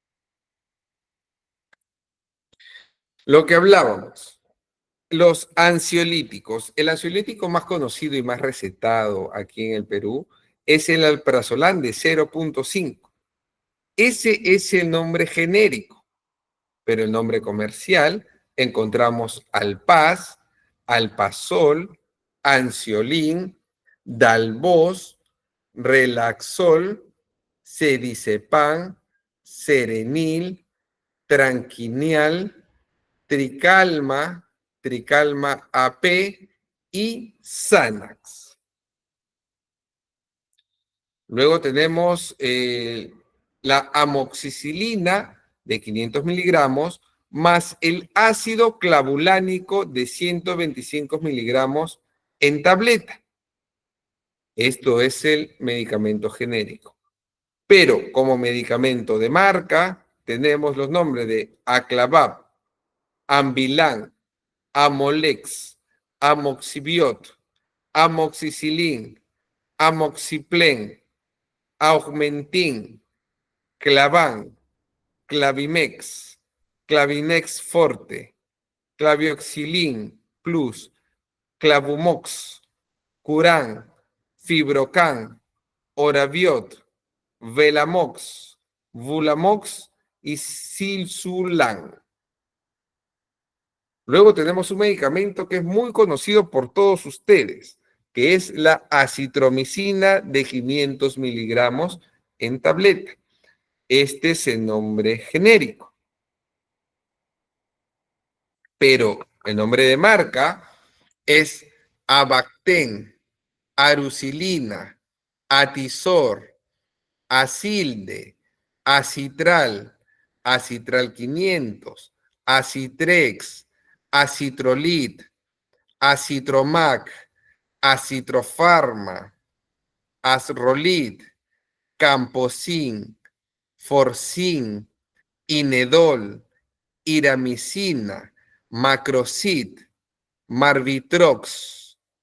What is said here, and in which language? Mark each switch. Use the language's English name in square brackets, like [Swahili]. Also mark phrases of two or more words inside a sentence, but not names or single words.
[Spanish] Lo que hablábamos, los ansiolíticos. El ansiolítico más conocido y más recetado aquí en el Perú es el alprazolam de 0.5. Ese es el nombre genérico, pero el nombre comercial encontramos Alpaz, Alpazol, Ansiolin, Dalvoz, Relaxol, Cedicepan, Serenil, Tranquinial, Tricalma, Tricalma AP y Xanax. Luego tenemos la amoxicilina de 500 miligramos más el ácido clavulánico de 125 miligramos en tableta. Esto es el medicamento genérico. Pero como medicamento de marca tenemos los nombres de Aclavab, Ambilan, Amolex, Amoxibiot, Amoxicilin, Amoxiplen, Augmentin, Clavan, Clavimex, Clavinex Forte, Clavioxilin Plus, Clavumox, Curan, Fibrocan, Oraviot, Velamox, Vulamox y Silsulan. Luego tenemos un medicamento que es muy conocido por todos ustedes, que es la acitromicina de 500 miligramos en tableta. Este es el nombre genérico. Pero el nombre de marca es Abacten, Arucilina, Atisor, Acilde, Acitral, Acitral 500, Acitrex, Acitrolit, Acitromac, Acitrofarma, Asrolit, Camposin, Forcin, Inedol, Iramicina, Macrocid, Marvitrox,